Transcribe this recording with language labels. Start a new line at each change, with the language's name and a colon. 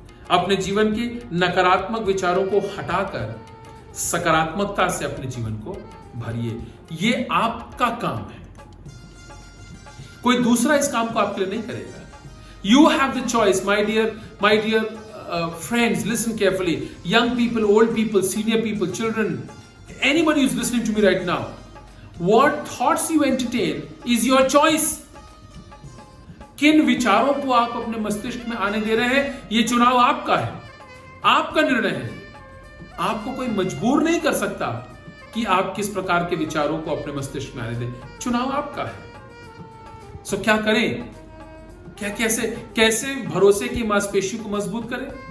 Hindi: अपने जीवन के नकारात्मक विचारों को हटाकर सकारात्मकता से अपने जीवन को भरिए। ये आपका काम है, कोई दूसरा इस काम को आपके लिए नहीं करेगा।
English: You have the choice, my dear friends, listen carefully. Young people, old people, senior people, children, anybody who's listening to me right now, what thoughts you entertain is your choice.
Hindi: किन विचारों को आप अपने मस्तिष्क में आने दे रहे हैं, ये चुनाव आपका है, आपका निर्णय है। आपको कोई मजबूर नहीं कर सकता कि आप किस प्रकार के विचारों को अपने मस्तिष्क में आने दें। चुनाव आपका है। सो क्या करें? कैसे भरोसे की मांसपेशी को मजबूत करें?